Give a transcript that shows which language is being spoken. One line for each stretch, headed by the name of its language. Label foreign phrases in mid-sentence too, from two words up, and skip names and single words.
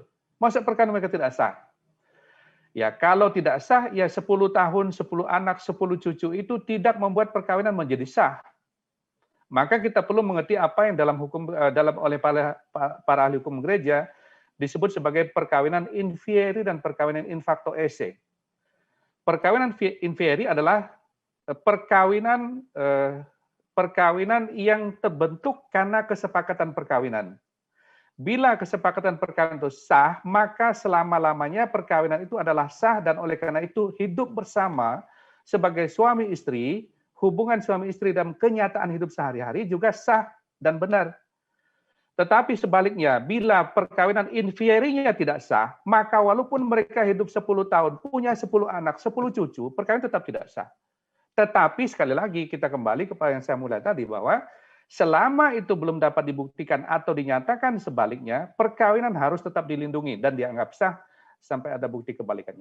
Indonesian: Masa perkawinan mereka tidak sah?" Ya, kalau tidak sah, ya 10 tahun, 10 anak, 10 cucu itu tidak membuat perkawinan menjadi sah. Maka kita perlu mengerti apa yang oleh para ahli hukum gereja disebut sebagai perkawinan
Latin: in fieri
Indonesian: dan perkawinan
Latin: in facto esse.
Indonesian: Perkawinan
Latin: in fieri
Indonesian: adalah perkawinan yang terbentuk karena kesepakatan perkawinan. Bila kesepakatan perkawinan itu sah, maka selama-lamanya perkawinan itu adalah sah dan oleh karena itu hidup bersama sebagai suami istri, hubungan suami istri dalam kenyataan hidup sehari-hari juga sah dan benar. Tetapi sebaliknya, bila perkawinan
Latin: in fieri-
Indonesian: nya tidak sah, maka walaupun mereka hidup 10 tahun, punya 10 anak, 10 cucu, perkawinan tetap tidak sah. Tetapi sekali lagi kita kembali kepada yang saya mulai tadi bahwa selama itu belum dapat dibuktikan atau dinyatakan sebaliknya, perkawinan harus tetap dilindungi dan dianggap sah sampai ada bukti kebalikannya.